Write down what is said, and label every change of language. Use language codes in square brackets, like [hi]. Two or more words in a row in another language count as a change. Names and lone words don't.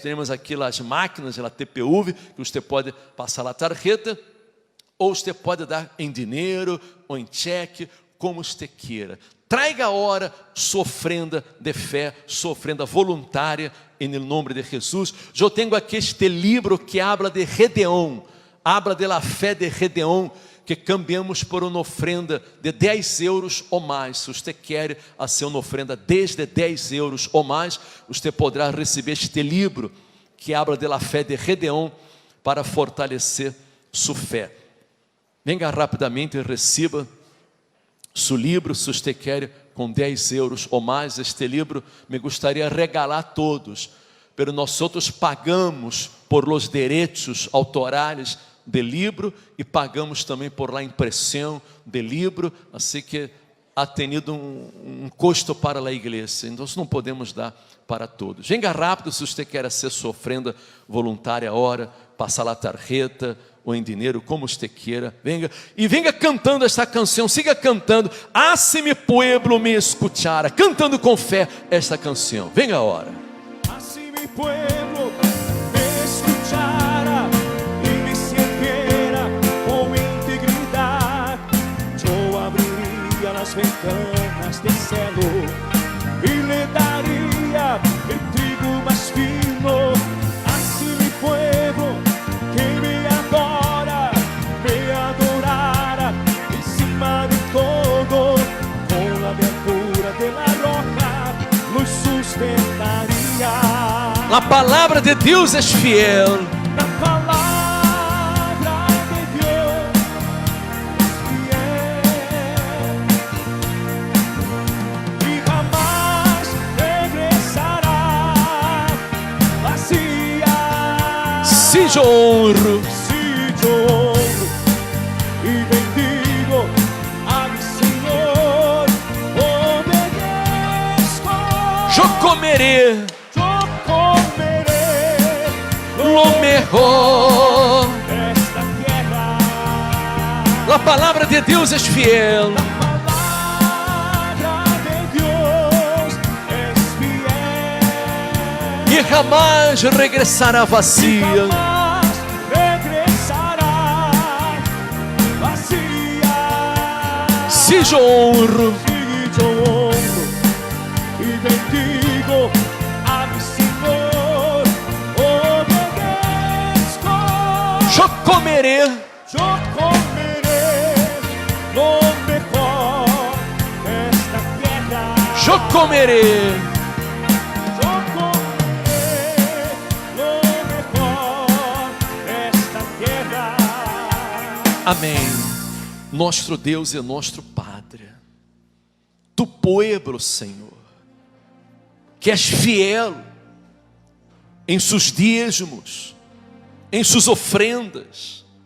[pt] Temos aqui as máquinas, a TPV, que você pode passar a tarjeta, ou você pode dar em dinheiro ou em cheque, como você queira. Traga a hora sua ofrenda de fé, sua ofrenda voluntária, em nome de Jesus. Eu tenho aqui este livro que [es] habla de [pt] Gedeão, [es] habla de la fé [pt] de Gedeão, que cambiamos por uma ofrenda de 10 euros ou mais. Se você quer fazer uma ofrenda desde 10 euros ou mais, você poderá receber este livro que [es] habla de la fé [pt] de Gedeão para fortalecer sua fé. Venga rapidamente e receba seu livro, se você quer, com 10 euros ou mais. Este livro me gostaria de regalar a todos, pero nós outros pagamos [es] por los [pt] direitos autorais do livro e pagamos também [es] por la [pt] impressão do livro, assim que [es] ha tenido [pt] um custo para a igreja, então não podemos dar para todos. [es] Venga rápido [pt] se você quer ser sua ofrenda voluntária agora, passar a tarjeta ou em dinheiro, como você queira. Venga e venga cantando esta canção, siga cantando. [es] Ah, se mi pueblo me escuchara, [pt] cantando com fé esta canção. Venga agora. [es] Ah, se mi pueblo me escuchara y me sirviera con integridad, yo abriría las ventanas del cielo y le daría el trigo más fino. Ah, se mi pueblo que me adora, me adorara encima de todo, con la abertura de la roca nos sustentaria. [pt] A palavra de Deus é fiel. [es] La palabra de Dios es fiel y jamás regresará vacía. [pt] Se eu honro, [es] Si yo honro y bendigo a mi Señor, obedezco, [pt] eu comerei [es] yo comeré lo mejor. esta tierra. [pt] A palavra de Deus é fiel. [es] La palabra de Dios es fiel [pt] E jamais regressará vazia. [es] jamás regresará vacía. Sí, yo honro. Sí, yo honro y bendigo a mi Señor. Obedezco. Yo comeré Yo comeré lo mejor de esta tierra. yo comeré Yo comeré lo mejor de esta tierra. [pt] Amém. Nosso Deus é nosso Padre. [es] Tu pueblo, [pt] Senhor, que és fiel em seus dízimos, em suas ofrendas.